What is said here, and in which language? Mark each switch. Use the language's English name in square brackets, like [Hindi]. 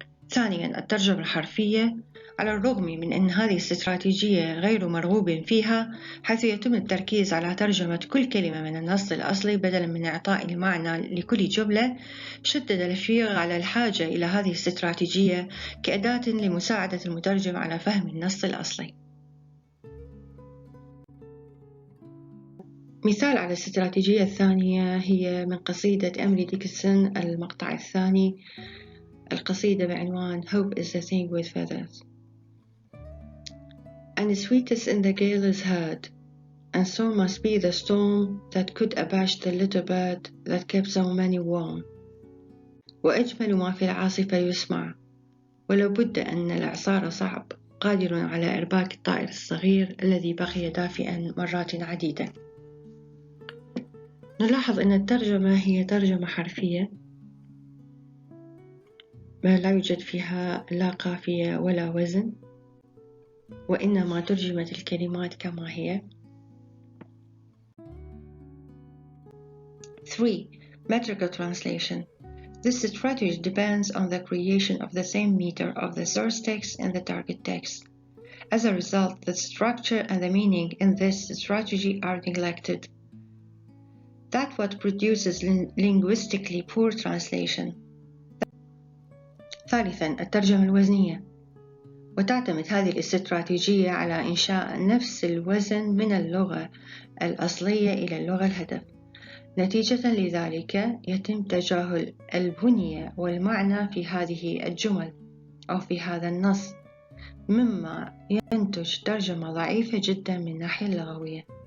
[Arabic] ثانياً الترجمة الحرفية. على الرغم من أن هذه الاستراتيجية غير مرغوب فيها، حيث يتم التركيز على ترجمة كل كلمة من النص الأصلي بدلاً من إعطاء المعنى لكل جملة، شدد لفيغ على الحاجة إلى هذه الاستراتيجية كأداة لمساعدة المترجم على فهم النص الأصلي. مثال على الاستراتيجية الثانية هي من قصيدة أميلي ديكنسون المقطع الثاني، القصيدة بعنوان Hope is the thing with feathers. [English] And the sweetest in the gale is heard, and so must be the storm that could abash the little bird that kept so many warm. [Arabic] وأجمل ما في العاصفة يسمع، ولو بد أن الإعصار صعب، قادر على إرباك الطائر الصغير الذي بقي دافئا مرات عديدة. نلاحظ أن الترجمة هي ترجمة حرفية، ما لا يوجد فيها لا قافية ولا وزن، وإنما ترجمت الكلمات كما هي. [English] 3. Metrical translation. This strategy depends on the creation of the same meter of the source text and the target text. As a result, the structure and the meaning in this strategy are neglected. That's what produces linguistically poor translation. [Arabic] ثالثاً الترجمة الوزنية. وتعتمد هذه الاستراتيجية على إنشاء نفس الوزن من اللغة الأصلية إلى اللغة الهدف. نتيجة لذلك يتم تجاهل البنية والمعنى في هذه الجمل أو في هذا النص، مما ينتج ترجمة ضعيفة جدا من الناحية اللغوية.